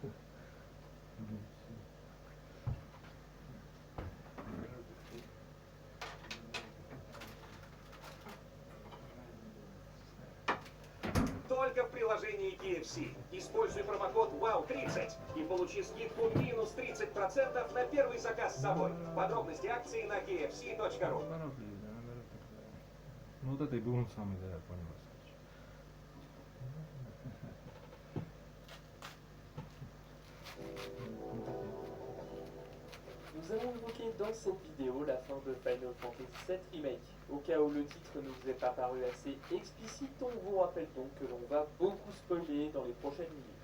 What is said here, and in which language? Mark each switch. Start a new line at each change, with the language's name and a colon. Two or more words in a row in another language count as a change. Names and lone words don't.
Russian: Только в приложении KFC. Используй промокод WOW30 и получи скидку минус 30% на первый заказ с собой. Подробности акции на kfc.ru. Ну вот это и был он самый, да, я понял.
French: Nous allons évoquer dans cette vidéo la fin de Final Fantasy VII Remake. Au cas où le titre ne vous est pas paru assez explicite, on vous rappelle donc que l'on va beaucoup spoiler dans les prochaines minutes.